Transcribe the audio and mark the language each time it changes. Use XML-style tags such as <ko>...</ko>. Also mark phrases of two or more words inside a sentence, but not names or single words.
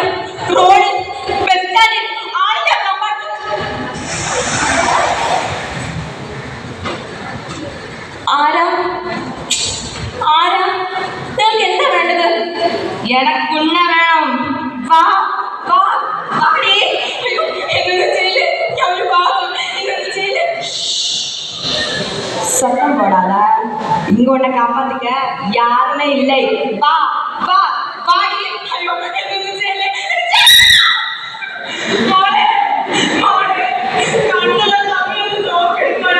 <ml>റോഡിൽ, ബസ് സ്റ്റാൻഡിൽ, ആളിന്റെ കമ്പാർട്ട്മെന്റ്. ആരാ നിങ്ങൾക്ക് എന്താ വേണ്ടത്? എനക്കുണ്ണ വേണം. വാ വാ വാടി.</ml> <ta>சத்தம் போடாத. இங்க உன்னை காப்பாத்துக்க யாருமே இல்லை. வா வா வாடி. ஐயோ என்ன செய்யல?</ta> <ml>മോളെ മോളെ കണ്ണുള്ള സമയം നോക്കിക്കോളെ.</ml>